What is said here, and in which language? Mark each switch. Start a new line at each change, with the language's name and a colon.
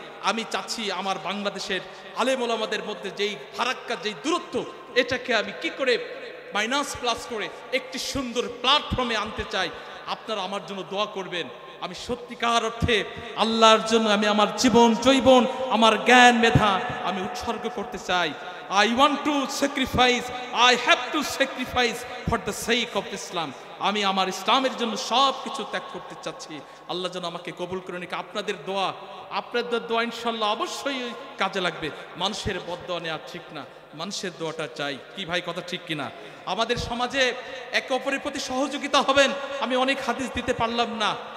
Bangla: আমি চাচ্ছি আমার বাংলাদেশের আলেম ওলামাদের মধ্যে যেই ফারাক্কা, যেই দূরত্ব, এটাকে আমি কি করে মাইনাস প্লাস করে একটি সুন্দর প্ল্যাটফর্মে আনতে চাই। আপনারা আমার জন্য দোয়া করবেন। আমি সত্যিকার অর্থে আল্লাহর জন্য আমি আমার জীবন জৈবন, আমার জ্ঞান মেধা আমি উৎসর্গ করতে চাই।
English: I want to sacrifice, I have to sacrifice for the sake of Islam.
Bangla: আমি আমার ইসলামের জন্য সব কিছু ত্যাগ করতে চাচ্ছি। আল্লাহ যেন আমাকে কবুল করে নিক। আপনাদের দোয়া ইনশাল্লাহ অবশ্যই কাজে লাগবে। মানুষের বদদোয়া নেওয়া ঠিক না, মানুষের দোয়াটা চাই। কি ভাই, কথা ঠিক কিনা? আমাদের সমাজে একে অপরের প্রতি সহযোগিতা হবেন। আমি অনেক হাদিস দিতে পারলাম না।